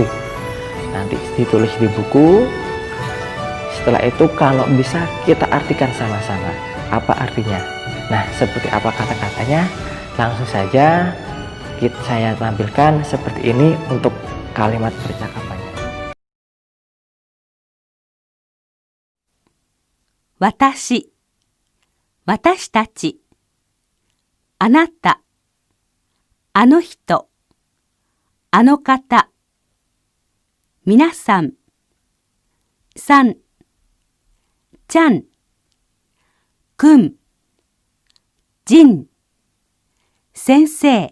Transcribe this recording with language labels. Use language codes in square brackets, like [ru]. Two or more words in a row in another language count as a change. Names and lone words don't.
[id] Nanti ditulis di buku. Setelah itu kalau bisa kita artikan sama-sama apa artinya. Nah, seperti apa kata-katanya, langsung saja saya tampilkan seperti ini untuk kalimat percakapannya. [ja] 私、私たち、あなた、あの人、あの方、皆さん、さん、ちゃん、くん、人、先生,